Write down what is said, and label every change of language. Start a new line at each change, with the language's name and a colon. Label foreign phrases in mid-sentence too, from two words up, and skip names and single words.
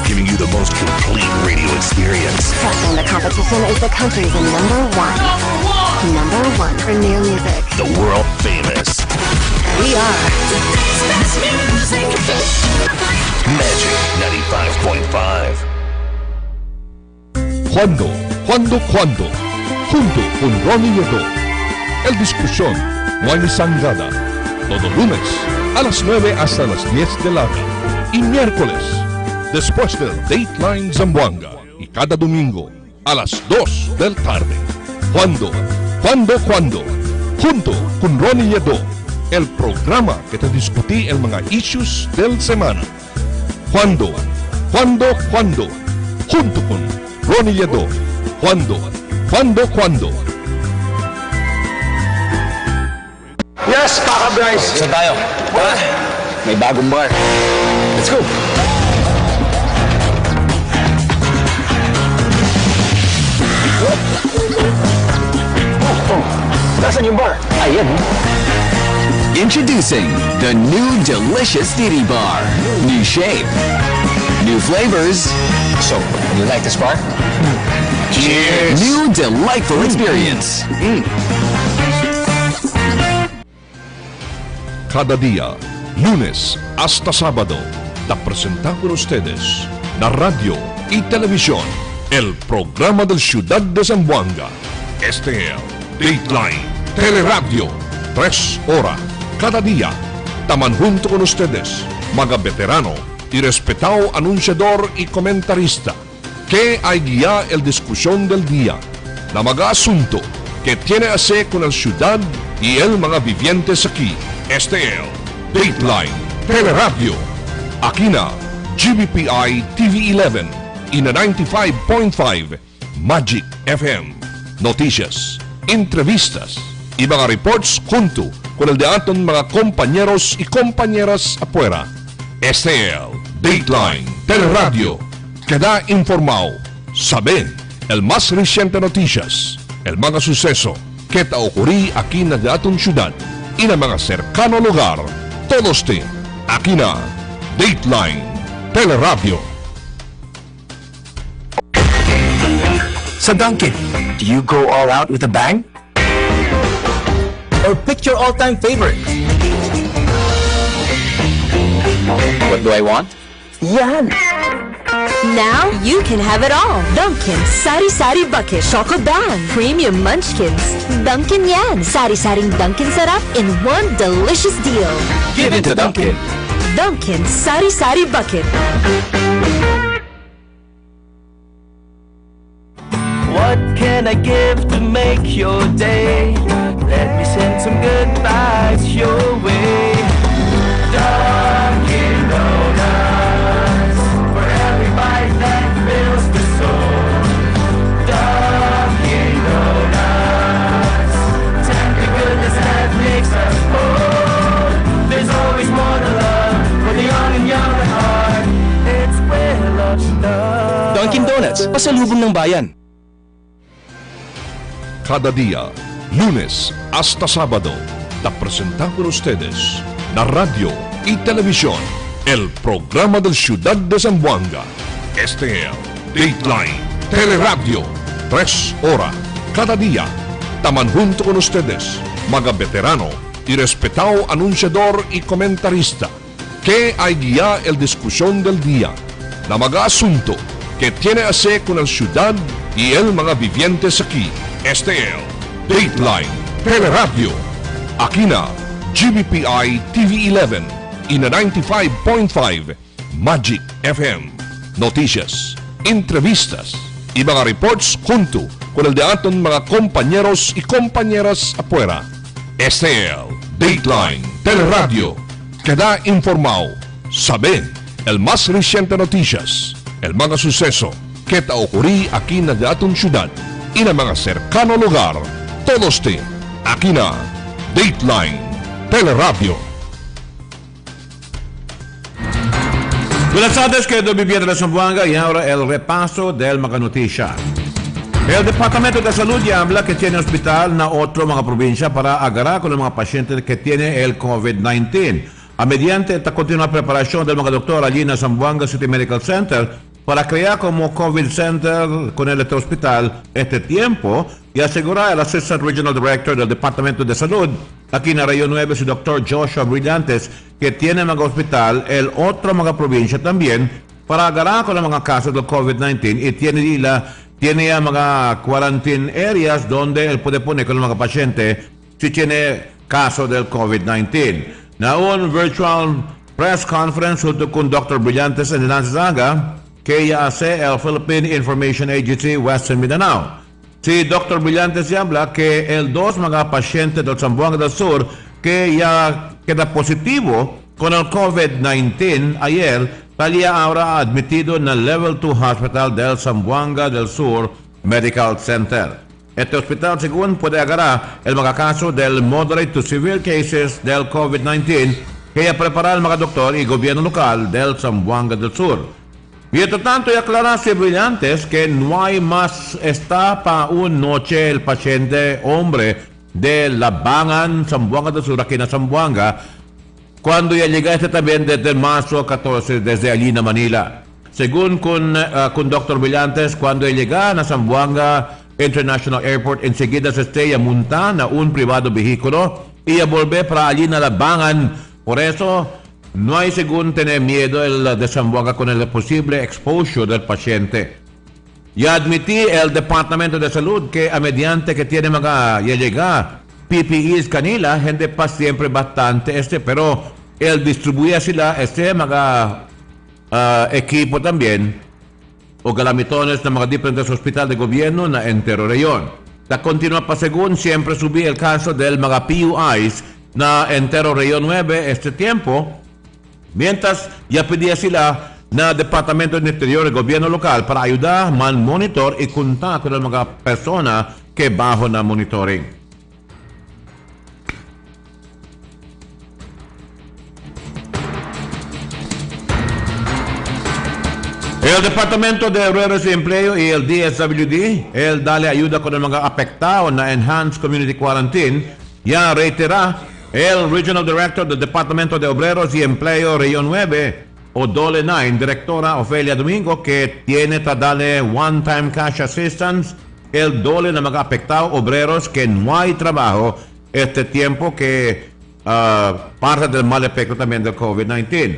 English: giving you the most complete radio experience. Crushing the competition is the country's number one. Number one for new music. The world famous We are Magic 95.5.
Chavacano: Cuando, junto con Ronnie Nieto. El Discusión, Wally Sangada, todo lunes a las 9 hasta las 10 de la noche y miércoles después del Dateline Zamboanga y cada domingo a las 2 del tarde. Cuando, junto con Ronnie Nieto, el programa que te discutí el mga issues del semana. Cuando, junto con Ronnie Nieto. Cuando.
English: Yes, guys.
Filipino: Saan tayo? Tara, may bagong bar.
English: Let's go.
Filipino: Nasaan yung bar? Ayan.
English: Introducing the new delicious Diddy Bar. New shape, new flavors. So, you like this bar? Cheers! New delightful experience.
Chavacano: Cada día, lunes hasta sábado, te presentamos con ustedes la radio y televisión, el programa del Ciudad de Zamboanga. Este es Dateline, Teleradio, 3 horas cada día. Taman junto con ustedes, mga veterano y respetado anunciador y comentarista, que hay guía el discusión del día, la mga asunto que tiene a hacer con el ciudad y el mga vivientes aquí. Este es Dateline, Teleradio, aquí na GBPI TV 11 y na 95.5 Magic FM. Noticias, entrevistas y mga reports junto con el de aton mga compañeros y compañeras afuera. Este es Dateline, Teleradio. Queda informado, sabe el más reciente noticias, el mga suceso que te ocurrí aquí na aton ciudad y na mga cercano lugar. Todos te aquí na Dateline, Teleradio.
English: Sa Dunkin', do you go all out with a bang? Or pick your all-time favorite? What do I want? Yan! Now you can have it all. Dunkin' Sari Sari Bucket Choco Bang Premium Munchkins. Dunkin'
Filipino: Yan Sari Saring
English: Dunkin' Sarap in one delicious deal. Give it to Dunkin'. Dunkin' Sari Sari Bucket. What can I give to make your day? Let me send some good vibes your way. Dunkin' Donuts, for every bite that fills the soul. Dunkin' Donuts, tender goodness that makes us whole. There's always more to love for the young and young at heart. It's where love starts. Dunkin' Donuts,
Filipino: pasalubong ng bayan.
Chavacano: Cada día, lunes hasta sábado, te presentamos con ustedes la radio y televisión, el programa del Ciudad de Zamboanga. Este es Dateline, Teleradio, 3 horas cada día. Taman junto con ustedes, mga veterano y respetado anunciador y comentarista, que hay guía el discusión del día, la mga asunto que tiene a hacer con el ciudad y el mga vivientes aquí. Este es Dateline, Teleradio, aquí na GBPI TV 11 y na 95.5 Magic FM. Noticias, entrevistas y mga reports junto con el de aton mga compañeros y compañeras afuera. Este es Dateline, Teleradio. Queda informado, sabe el más reciente noticias, el mga suceso que te ocurrí aquí na aton ciudad y na mga cercano lugar. Todos te aquí na Dateline, Teleradio. Buenas tardes, querido viviente de Zamboanga, y ahora el repaso del mga noticia. El Departamento de Salud ya habla que tiene hospital na otro mga probinsya para agarrar con los mga pacientes que tiene el COVID-19. Mediante esta continua preparación del mga doctor allí en Zamboanga City Medical Center para crear como COVID Center con este hospital este tiempo y asegurar al Assistant Regional Director del Departamento de Salud aquí en la Región 9, su doctor Joshua Brillantes, que tiene mga hospital el otro mga provincia también para agarrar con los mga casos del COVID-19 y tiene la tiene ya mga
English: quarantine areas
Chavacano: donde él puede poner con los mga pasyente si tiene caso del COVID-19. Na un virtual press conference junto con Dr. Brillantes en Lanzaga que ya hace el Philippine Information Agency Western Mindanao. Si Dr. Brillantes habla que el dos mga pasyente del Zamboanga del Sur que ya queda positivo con el COVID-19 ayer, talía ahora admitido en el Level 2 Hospital del Zamboanga del Sur Medical Center. Este hospital, según puede agarrar el mga caso del
English: moderate to severe cases
Chavacano: del COVID-19 que ya prepara el mga doktor y gobierno local del Zamboanga del Sur. Mientras tanto, ya aclara si Brillantes que no hay más está pa un noche el paciente hombre de Labangan, Zamboanga del Sur, aquí en Zamboanga, cuando ya llegaste también desde marzo 14, desde allí en Manila. Según con Dr. Brillantes, cuando llega a Zamboanga International Airport, enseguida se estrella monta na un privado vehículo y a volver para allí na Labangan. Por eso, no hay según tener miedo el de Zamboanga con el posible exposure del paciente. Ya admití el Departamento de Salud que a mediante que tiene ya llega PPEs kanila, gente pa siempre bastante pero él distribuye sila mga equipo también o galamitones na mga diferentes hospital de gobierno na entero reyon. La continua pa según siempre subí el caso del mga PUIs na entero reyon 9 tiempo, mientras ya pedía sila na Departamento del Interior del Gobierno Local para ayudar man monitor y contar con el mga persona que bajo na monitoring. El Departamento de Obreros y Empleo y el DSWD, el dale ayuda con el mga afectado na Enhanced Community Quarantine, ya reitera el Regional Director del Departamento de Obreros y Empleo Región 9, o Dateline, Directora Ofelia Domingo, que tiene que darle
English: one-time cash assistance,
Chavacano: el dole na mga afectado obreros que no hay trabajo tiempo que parte del mal efecto también del COVID-19.